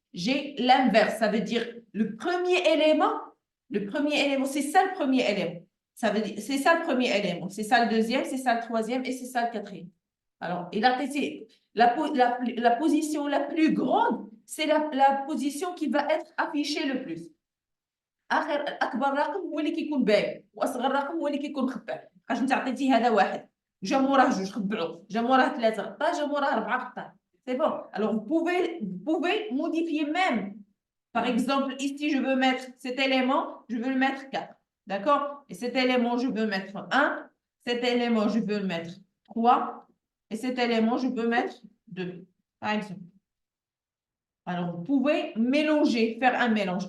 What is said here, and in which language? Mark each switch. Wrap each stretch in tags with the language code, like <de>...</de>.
<fr>J'ai l'inverse. Ça veut dire le premier élément, c'est ça le premier élément. Ça veut dire, c'est ça le premier élément. C'est ça le deuxième, c'est ça le troisième et c'est ça le quatrième. Alors, la position la plus grande, c'est la position qui va être affichée le plus.</fr> <ar>أكبر رقم هو اللي كيكون باين وأصغر رقم هو اللي كيكون مخبى. بقاش أنت عطيتي هذا واحد جا موراه جوج خبعوا جا موراه ثلاثة غطاه جا موراه أربعة غطاه.</ar> <fr>C'est bon. Alors, vous pouvez modifier même. Par exemple, ici, je veux mettre cet élément, je veux le mettre 4. D'accord? Et cet élément, je veux mettre 1. Cet élément, je veux le mettre 3. Et cet élément, je veux mettre 2. Par exemple. Alors, vous pouvez mélanger, faire un mélange.</fr>